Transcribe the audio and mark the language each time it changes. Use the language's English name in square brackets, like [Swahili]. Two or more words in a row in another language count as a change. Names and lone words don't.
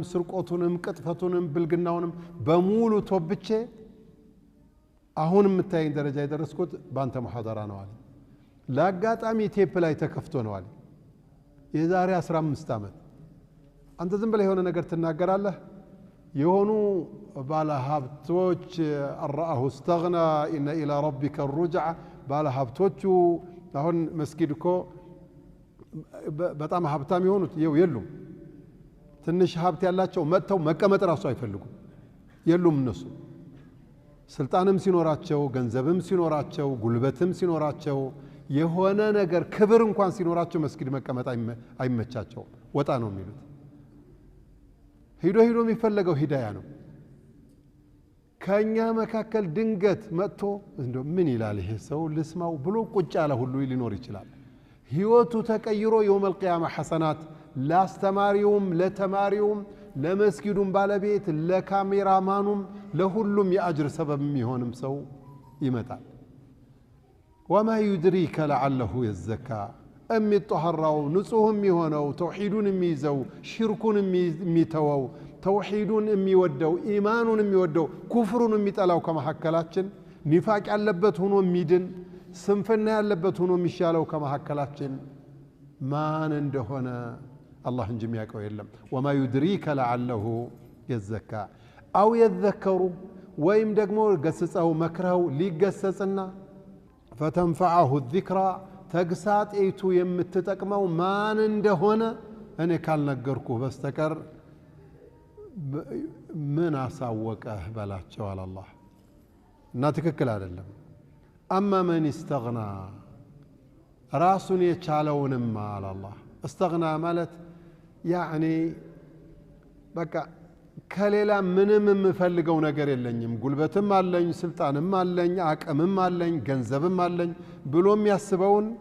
[Amharic] ስርቆቱንም ቅጥፈቱንም ብልግናውንም በሙሉ ተወብቼ አሁን የምታየኝ ደረጃ የደረስኩት ባንተ ሙሐደራ ነው አለ ለአጋጣሚ ቴፕ ላይ ተከፍቶ ነው አለ የዛሬ 15 ዓመት አንተ ዝም ብለህ የሆነ ነገር ትናገራለህ የሆኑ ባለ ሀብቶች አራሁ [Arabic] استغنى ان الى ربك الرجع [Amharic] ባለ ሀብቶቹ አሁን መስጊድ እኮ በጣም ሀብታም የሆኑት የሉም ትንሽ ሀብት ያላቸው መጥተው መቀመጥ ራሱ አይፈልጉም የሉም እነሱ ስልጣንም ሲኖራቸው ገንዘብም ሲኖራቸው ጉልበትም ሲኖራቸው የሆነ ነገር ክብር እንኳን ሲኖራቸው መስጊድ መቀመጥ አይመቻቸው ወጣ ነው የሚሉት ሂዶ የሚፈልገው ሂዳያ ነው ከኛ መካከል ድንገት መጥቶ እንደው ምን ይላል ይሄ ሰው ልስማው ብሎ ቁጭ ያለ ሁሉ ሊኖር ይችላል ህይወቱ ተቀይሮ [Arabic] يوم القيامه حسنات [Amharic] ላስተማሪውም ለተማሪውም ለመስጊዱም ባለቤት ለካሜራማኑም ለሁሉም የአጅር ሰበብ የሚሆንም ሰው ይመጣል [Arabic] وما يدريك لعله يزكى [Amharic] የሚጠህራው ንጹህም የሆነው ተውሂዱን የሚይዘው ሽርኩን የሚተወው ተውሂዱን የሚወደው ኢማኑን የሚወደው ኩፍሩን የሚጠላው ከመሐከላችን ኒፋቅ ያለበት ሆኖ የሚድን ስንፍና ያለበት ሆኖ የሚሻለው ከመሐከላችን ማን እንደሆነ الله እንጂ የሚያውቀው የለም [Arabic] وما يدريك لعله يزكى او يذكر [Amharic] ወይም ደግሞ ገስጸው መክረው ሊገሰጽና [Arabic] فتنفعه الذكرى [Amharic] ተግሳጤቱ የምትጠቅመው ማን እንደሆነ እኔ ካልነገርኩ በስተቀር ምን አሳወቀህ በላቸው አለ አላህ እና ትክክል አይደለም [Arabic] اما من استغنى [Amharic] ራሱን የቻለውንም አለ አላህ استغنى ማለት يعني በቃ ከሌላ ምንም የምፈልገው ነገር የለኝም ጉልበትም አለኝ ስልጣንም አለኝ አቅምም አለኝ ገንዘብም አለኝ ብሎም ያስበውን